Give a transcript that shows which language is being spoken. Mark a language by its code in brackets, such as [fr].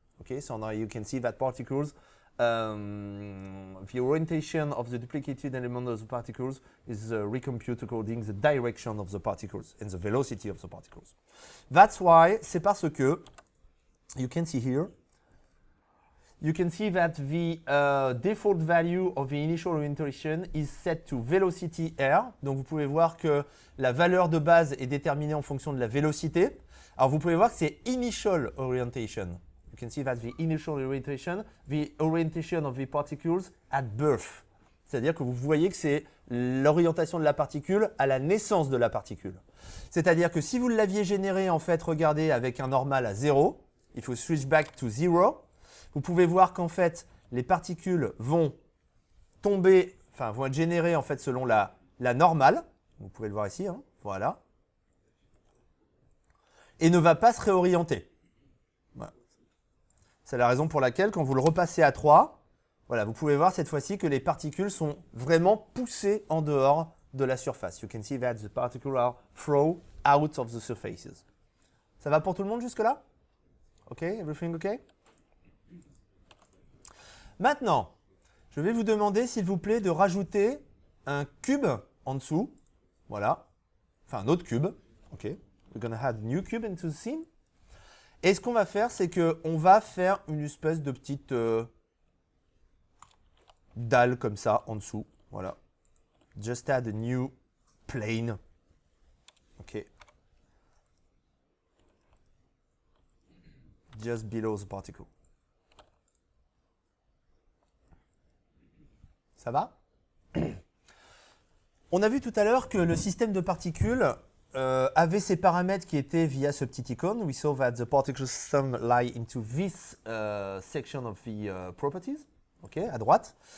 [en] Okay, so now you can see that particles, the orientation of the duplicated element of the particles is recomputed according to the direction of the particles and the velocity of the particles. That's why, [fr] c'est parce que, [en] you can see here, you can see that the default value of the initial orientation is set to velocity r. [fr] Donc vous pouvez voir que la valeur de base est déterminée en fonction de la vélocité. Alors vous pouvez voir que c'est initial orientation. [en] You can see that the initial orientation, the orientation of the particles at birth. [fr] C'est-à-dire que vous voyez que c'est l'orientation de la particule à la naissance de la particule. C'est-à-dire que si vous l'aviez généré, en fait, regardez, avec un normal à 0, il faut switch back to 0. Vous pouvez voir qu'en fait, les particules vont tomber, enfin vont être générées en fait selon la normale. Vous pouvez le voir ici, hein, voilà. Et ne va pas se réorienter. Voilà. C'est la raison pour laquelle, quand vous le repassez à 3, voilà, vous pouvez voir cette fois-ci que les particules sont vraiment poussées en dehors de la surface. [en] You can see that the particles are thrown out of the surfaces. [fr] Ça va pour tout le monde jusque-là? [en] OK, everything OK? [fr] Maintenant, je vais vous demander, s'il vous plaît, de rajouter un cube en dessous. Voilà. Enfin, un autre cube. OK. [en] We're going to add a new cube into the scene. [fr] Et ce qu'on va faire, c'est qu'on va faire une espèce de petite dalle comme ça en dessous. [en] Voilà. Just add a new plane. OK. Just below the particle. [fr] Ça va? On a vu tout à l'heure que le système de particules avait ses paramètres qui étaient via ce petit icône. [en] We saw that the particle system lie into this section of the properties, okay, [fr] à droite.